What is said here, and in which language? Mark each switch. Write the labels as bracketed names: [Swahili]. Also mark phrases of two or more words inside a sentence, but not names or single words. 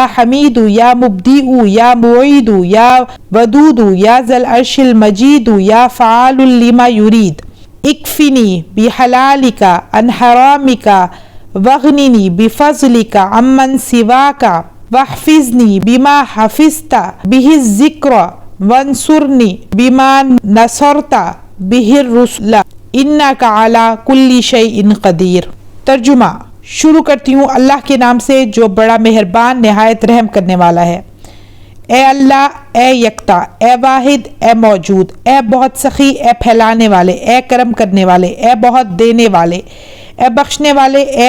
[Arabic] حميد يا مبدئ يا معيد يا ودود يا ذا العرش المجيد يا فعال لما يريد اكفني بحلالك عن حرامك واغنني بفضلك عمن سواك واحفظني بما حفظت به الذكر وانصرني بما نصرت به الرسل إنك على كل شيء قدير. [Hindi] तर्जुमा शुरू करती हूँ अल्लाह के नाम से जो बड़ा मेहरबान निहायत रहम करने वाला है। ए अल्लाह, ए यकता, ए वाहिद, ए मौजूद, ए बहुत सखी, ए फैलाने वाले, ए करम करने वाले, ए बहुत देने वाले, ए बख्शने वाले,